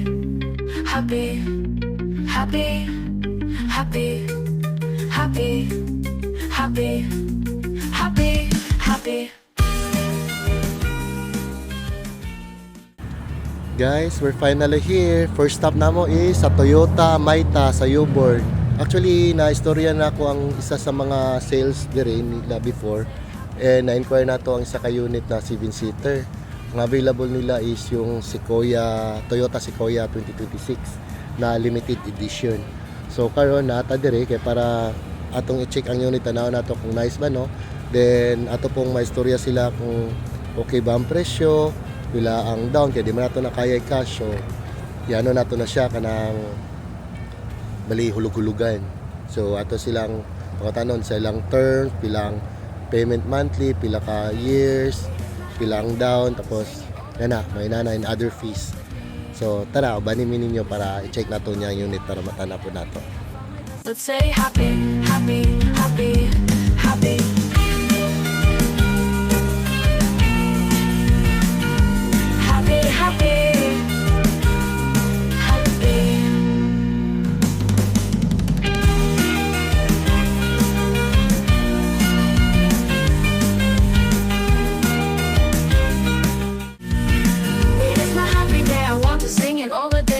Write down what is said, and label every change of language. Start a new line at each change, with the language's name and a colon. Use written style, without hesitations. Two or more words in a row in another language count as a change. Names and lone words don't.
English: Happy, happy, happy, happy, happy, happy, happy. Guys, we're finally here.
Cebuano: First stop namo is sa Toyota Maita sa Yobor. Actually, na-istorya na ako ang isa sa mga sales dire nila before. And na-inquire na to ang isa ka unit na 7-seater. Ang available nila is yung Toyota Sequoia 2026 na
English: limited edition.
Cebuano: So karon nata dire kay para atong i-check ang unit tanaw nato kung nice ba no. Then ato pong maistorya sila kung okay ba ang presyo, pila ang down kay di man nato na kaya cash. So iano nato na siya kanang bali hulug-hulugan. So ato silang pagkatanon sa ilang terms, pilang
English: payment monthly,
Cebuano: pila ka years, pilang down, tapos yan na, may nana
English: and other fees.
Cebuano: So tara, ubanin mi ninyo para i-check nato niya ang unit para matana po nato.
English: Let's say happy, happy, happy, happy. Happy, happy, happy. It's my happy day, I want to sing it all the day.